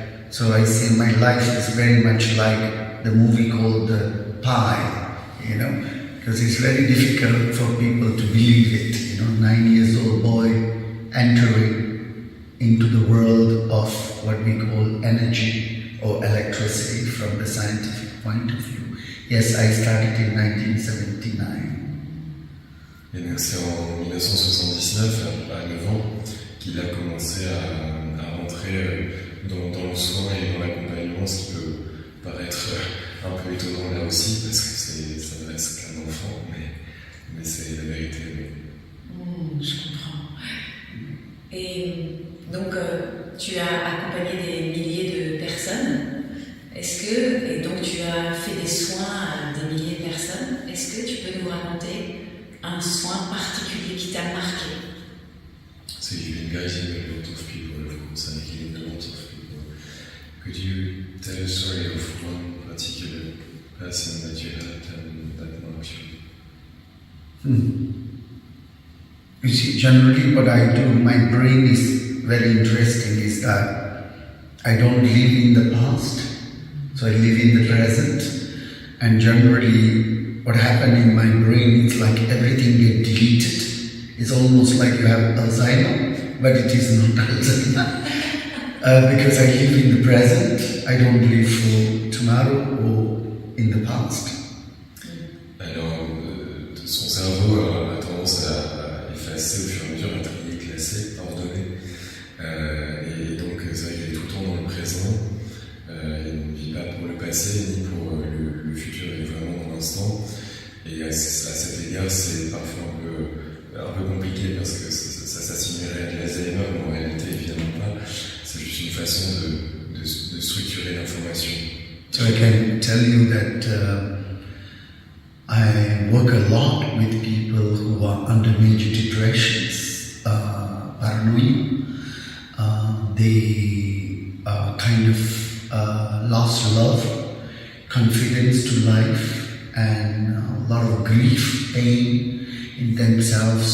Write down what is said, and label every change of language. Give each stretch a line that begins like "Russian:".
English: So I say my life is very much like the movie called The Pie, because it's very difficult for people to believe it, 9 years old boy entering into the world of what we call energy or electricity from the scientific point of view. Yes, I started in 1979.
French: Et donc c'est en 1979, à 9 ans, qu'il a commencé à rentrer dans le soin et dans l'accompagnement, ce qui peut paraître un peu étonnant là aussi, parce que ça ne reste qu'un enfant, mais c'est la vérité. Je comprends. Et donc, tu as accompagné des milliers de personnes. Et donc tu as fait des soins à des milliers de personnes. Est-ce que tu peux nous raconter un soin particulier qui t'a marqué?
English: So you've been guiding a lot of people, of course, and healing a lot of people. Could you tell a story of one particular person that you had that marked you? You see, generally what I do, my brain is very interesting, is that I don't live in the past, so I live in the present, and generally what happened in my brain is like everything gets deleted. It's almost like you have Alzheimer, but it is not Alzheimer. Because I live in the present, I don't live for tomorrow or in the past.
French: Alors, son cerveau a tendance à effacer au fur et à mesure, à trier, classer, ordonner. Et donc, c'est vrai qu'il est tout le temps dans le présent. Il ne vit pas pour le passé ni pour le futur, il est vraiment dans l'instant. Et à cet égard, c'est parfois un peu compliqué parce que ça s'assimilerait à de l'Alzheimer, mais en réalité, évidemment pas. C'est juste une façon de structurer l'information.
English: So I can tell you that I work a lot with people who are under major depressions, paranoia. They kind of lost love, confidence to life, and a lot of grief, pain in themselves.